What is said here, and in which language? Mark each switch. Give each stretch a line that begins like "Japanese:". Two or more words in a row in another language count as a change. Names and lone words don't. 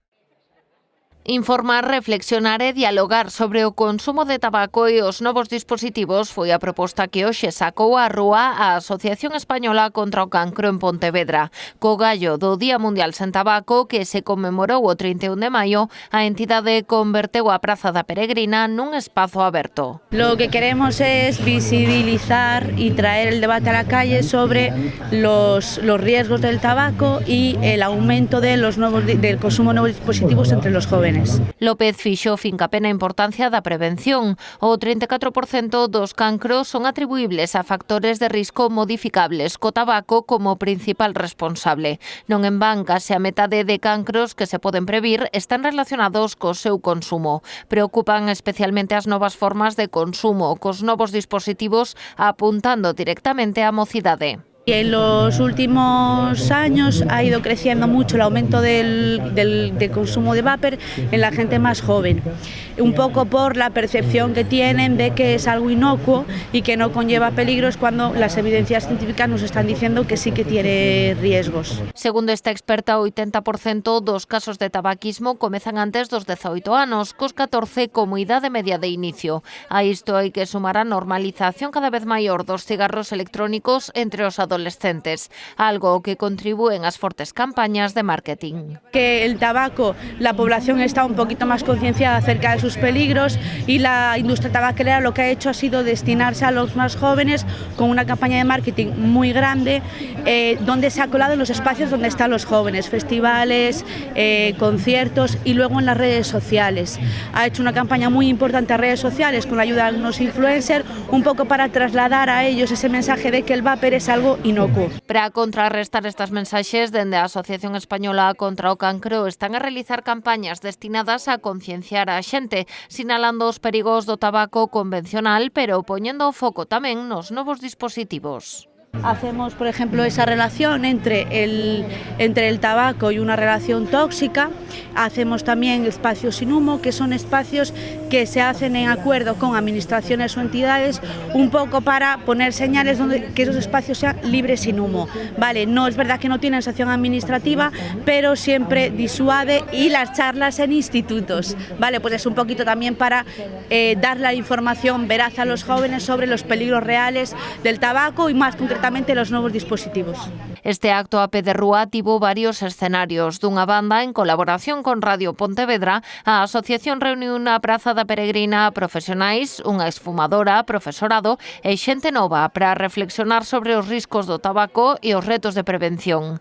Galician: Informar, reflexionar e dialogar sobre o consumo de tabaco e os novos dispositivos foi a proposta que hoxe sacou á rúa a Asociación Española contra o Cancro en Pontevedra. Co gallo do Día Mundial sen Tabaco, que se conmemorou o 31 de maio, a entidade converteu a Praza da Peregrina nun espazo aberto.
Spanish: Lo que queremos es visibilizar y traer el debate a la calle sobre los riesgos del tabaco y el aumento del consumo de nuevos dispositivos entre los jóvenes.
Galician: López fixo fincapé na importancia da prevención. O 34% dos cancros son atribuíbles a factores de risco modificables, co tabaco como principal responsable. Non en van, case a metade de cancros que se poden previr están relacionados co seu consumo. Preocupan especialmente as novas formas de consumo, cos novos dispositivos apuntando directamente á mocidade.
Spanish: Y en los últimos años ha ido creciendo mucho el aumento del consumo de vapor en la gente más joven, un poco por la percepción que tienen de que es algo inocuo y que no conlleva peligros, cuando las evidencias científicas nos están diciendo que sí que tiene riesgos.
Galician: Segundo esta experta, o 80% dos casos de tabaquismo comezan antes dos 18 anos, cos 14 como idade media de inicio. A isto hai que sumar a normalización cada vez maior dos cigarros electrónicos entre os adolescentes, algo que contribúen as fortes campañas de marketing.
Spanish: Que el tabaco, la población está un poquito más concienciada acerca de sus peligros, y la industria tabacalera lo que ha hecho ha sido destinarse a los más jóvenes con una campaña de marketing muy grande, donde se ha colado en los espacios donde están los jóvenes, festivales, conciertos y luego en las redes sociales. Ha hecho una campaña muy importante a redes sociales con la ayuda de unos influencers, un poco para trasladar a ellos ese mensaje de que el vapor es algo inocuo.
Galician: Para contrarrestar estas mensaxes, dende a Asociación Española contra o Cancro están a realizar campañas destinadas a concienciar a xente, sinalando os perigos do tabaco convencional, pero poñendo o foco tamén nos novos dispositivos.
Spanish: Hacemos, por ejemplo, esa relación entre el tabaco y una relación tóxica. Hacemos también espacios sin humo, que son espacios que se hacen en acuerdo con administraciones o entidades, un poco para poner señales donde que esos espacios sean libres sin humo. Vale, no es verdad que no tienen sanción administrativa, pero siempre disuade, y las charlas en institutos. Vale, pues es un poquito también para dar la información veraz a los jóvenes sobre los peligros reales del tabaco y más concretamente los nuevos dispositivos.
Galician: Este acto a pé de rúa tivo varios escenarios. Dunha banda, en colaboración con Radio Pontevedra, a asociación reuniu na Praza da Peregrina a profesionais, unha esfumadora, profesorado e xente nova para reflexionar sobre os riscos do tabaco e os retos de prevención.